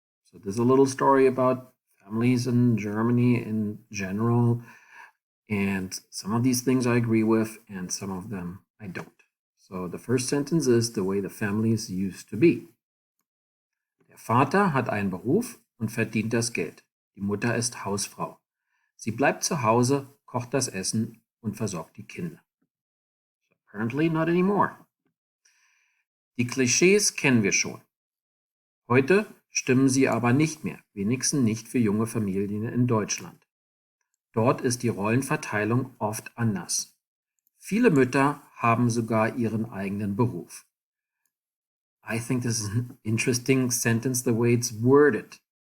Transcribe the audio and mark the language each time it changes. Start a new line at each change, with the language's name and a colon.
English: So there's a little story about families in Germany in general. And some of these things I agree with, and some of them I don't. So the first sentence is the way the families used to be.
German: Der Vater hat einen Beruf und verdient das Geld. Die Mutter ist Hausfrau. Sie bleibt zu Hause, kocht das Essen und versorgt die Kinder.
English: So apparently not anymore.
German: Die Klischees kennen wir schon. Heute stimmen sie aber nicht mehr, wenigstens nicht für junge Familien in Deutschland. Dort ist die Rollenverteilung oft anders. Viele Mütter haben sogar ihren eigenen Beruf.
English: I think this is an interesting sentence the way it's worded.